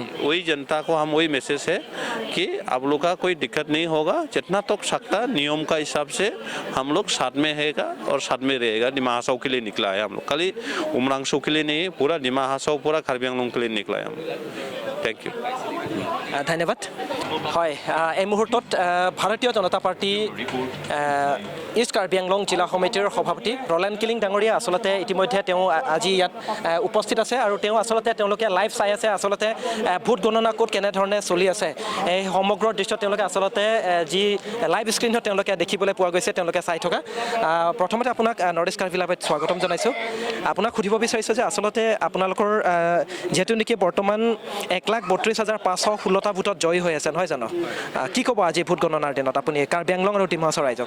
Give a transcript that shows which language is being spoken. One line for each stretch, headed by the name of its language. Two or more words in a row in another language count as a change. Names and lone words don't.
Hindi: वही जनता को हम वही मैसेज है कि आप लोग का कोई दिक्कत नहीं होगा, जितना तक सकता नियम का हिसाब से हम लोग साथ में रहेगा और साथ में रहेगा। डिमा हासाओ के लिए निकला है हम लोग, खाली उमरंगसो के लिए नहीं, पूरा डिमा हासाओ पूरा कार्बी आंगलोंग के लिए निकला है हम लोग।
English: Thank you.
Assamese: ধন্যবাদ। হয় এই মুহূৰ্তত ভাৰতীয় জনতা পাৰ্টি ইষ্ট কাৰ্বি আংলং জিলা সমিতিৰ সভাপতি ৰলেন কিল চিলিং ডাঙৰীয়া আচলতে ইতিমধ্যে তেওঁ আজি ইয়াত উপস্থিত আছে আৰু তেওঁ আচলতে তেওঁলোকে লাইভ চাই আছে আচলতে ভোট গণনা ক'ত কেনেধৰণে চলি আছে এই সমগ্ৰ দৃশ্য তেওঁলোকে আচলতে যি
English: live screen
Assamese: তেওঁলোকে দেখিবলৈ পোৱা গৈছে তেওঁলোকে চাই থকা প্ৰথমতে আপোনাক নৰ্থ ইষ্ট কাৰ্বি লাইভত স্বাগতম জনাইছোঁ আপোনাক সুধিব বিচাৰিছোঁ যে আচলতে আপোনালোকৰ যিহেতু নেকি বৰ্তমান 1,32,516টা ভোটত জয়ী হৈ আছে নহয় জানো কি ক'ব আজি ভোট গণনাৰ দিনত আপুনি কাৰ্বি আংলং আৰু ডিমা হাছাও ৰাইজক